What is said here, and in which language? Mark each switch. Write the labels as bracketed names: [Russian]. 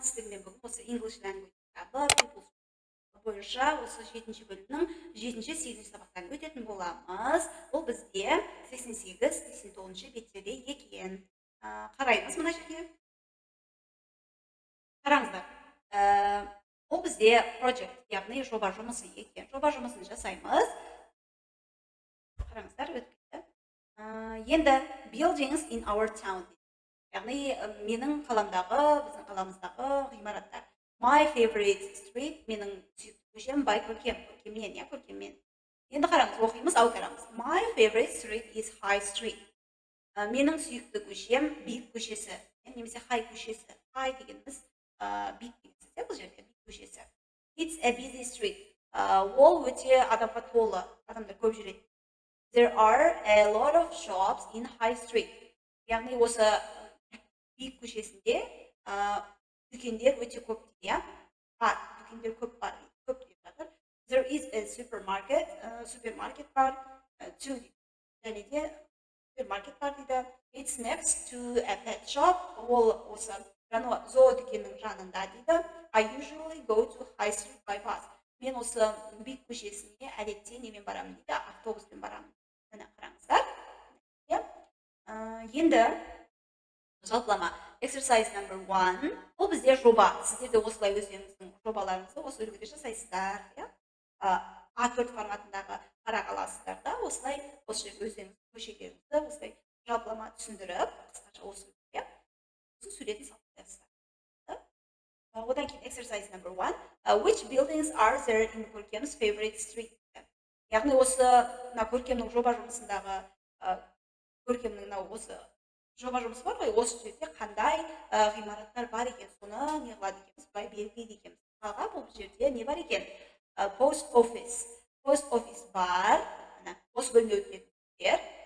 [Kazakh] Сіздермен бүгін осы English language кітабы People's бойынша осы 7-ші бөлімнің 7-8 сабақтарын өтетін боламыз. Бұл бізде 88-89 беттерде екен. Қараймыз мына жерге. Қараңыздар. Бұл бізде project, яғни жоба жұмысы екен. Жоба жұмысын жасаймыз. Қараңыздар, өтті. [English] Енді buildings in our town. [Kazakh] Яғни менің қаламдағы, біздің қаламыздағы ғимараттар. [English] My favorite street, [Kazakh] менің сүйікті көшем бай көркем, көркемнен, я көркеммен. Енді қараңыз, оқимыз, аударамыз. [English] My favorite street is High Street. [Kazakh] Менің сүйікті көшем биік көшесі, немесе High көшесі. High дегеніміз биік дегенсіз, бұл жерде биік көшесі. [English] It's a busy street. [Kazakh] Ол өте адамға толы, адамдар көп жүреді. [English] There are a lot of shops in High Street. [Kazakh] Яғни осы биік көшесінде дүкендер өте көп дейді, иә? Бар, дүкендер көп бар, көп деп жатыр. [English] There is a supermarket, [Kazakh] супермаркет бар, және де супермаркет бар дейді. [English] It's next to a pet shop. [Kazakh] Ол осы зоодүкеннің жанында дейді. [English] I usually go to High Street by bus. [Kazakh] Мен осы биік көшесіне әдетте немен барамын дейді, автобуспен барамын. Міне қараңыздар. Енді жалпылама exercise number 1. Бұл бізде жоба. Сіздер де осылай өздеріңіздің жобаларыңызды осы үлгіде жасайсыздар, A4 форматындағы парақ аласыздар да, осылай осы жерге өздеріңіздің көшелеріңізді осылай жалпылама түсіндіріп, қысқаша осы үлгіде суретін салып қоясыздар. Одан кейін exercise number 1. [English] Which buildings are there in Көркем's favorite street? [Kazakh] Яғни осы Көркемнің жоба жұмысындағы Көркемнің осы жоба жұмысы бар ғой, осы жерде қандай ғимараттар бар екен, соны не қылады екенбіз, былай белгілейді екенбіз. Мысалға бұл жерде не бар екен? [English] Post office. [Kazakh] Post office бар, осы бөлімде өтетіндер.